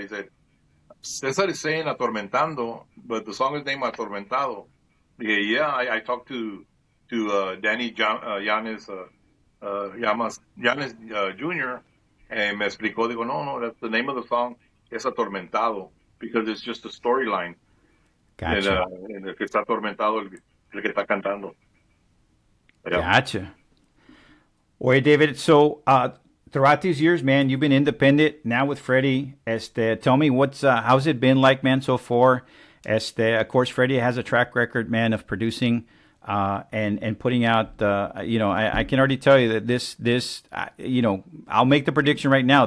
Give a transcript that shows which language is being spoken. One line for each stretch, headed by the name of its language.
English: He said, Cesar is saying atormentando, but the song is named Atormentado. Yeah, I talked to Danny Yanes, Yanes Jr., and
Spanish: me explicó, digo,
English: no, that's the name of the song es Atormentado, because it's just a storyline. Gotcha.
Spanish: En el que está atormentado el que está cantando.
English: Yeah. Gotcha. Oye, David, so throughout these years, man, you've been independent, now with Freddie. Tell me, how's it been like, man, so far? Of course, Freddie has a track record, man, of producing and putting out, I can already tell you that this I'll make the prediction right now.